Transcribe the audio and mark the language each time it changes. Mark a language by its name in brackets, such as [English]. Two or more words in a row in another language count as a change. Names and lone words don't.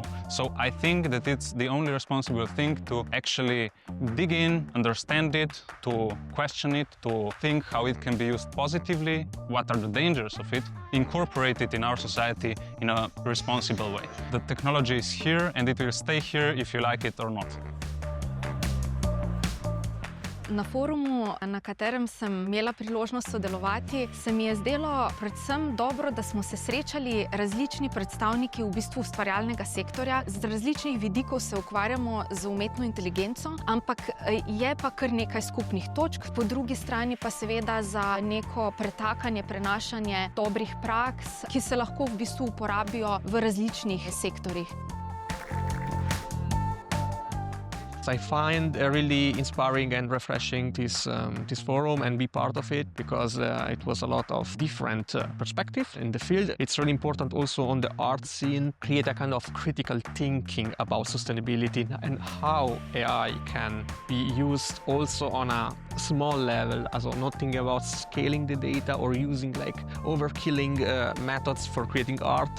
[English] So I think that it's the only responsible thing to actually dig in, understand it, to question it, to think how it can be used positively, what are the dangers of it, incorporate it in our society in a responsible way. The technology is here and it will stay here if you like it or not. [Slovenian] Na forumu, na katerem sem imela priložnost sodelovati, se mi je zdelo predvsem dobro, da smo se srečali različni predstavniki v bistvu ustvarjalnega sektorja. Z različnih vidikov se ukvarjamo z umetno inteligenco, ampak je pa kar nekaj skupnih točk. Po drugi strani pa seveda za neko pretakanje, prenašanje dobrih praks, ki se lahko v bistvu uporabijo v različnih sektorjih. [English] I find really inspiring and refreshing this forum and be part of it because it was a lot of different perspectives in the field. It's really important also on the art scene, create a kind of critical thinking about sustainability and how AI can be used also on a small level, also not thinking about scaling the data or using like overkilling methods for creating art.